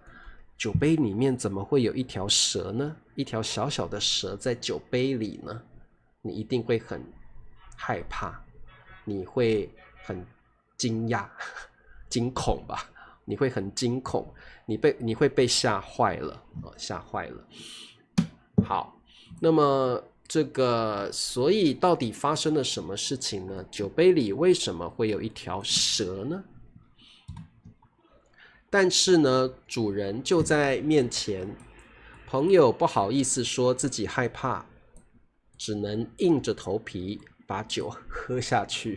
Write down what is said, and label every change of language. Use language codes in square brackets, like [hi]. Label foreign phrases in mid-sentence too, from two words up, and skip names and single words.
[zh] 酒杯裡面怎麼會有一條蛇呢？一條小小的蛇在酒杯裡呢？你一定會很害怕，你會很驚訝、驚恐吧？你會很驚恐，你會被嚇壞了，嚇壞了。好，那麼所以到底發生了什麼事情呢？酒杯裡為什麼會有一條蛇呢？但是呢，主人就在面前，朋友不好意思說自己害怕，只能硬着頭皮把酒喝下去。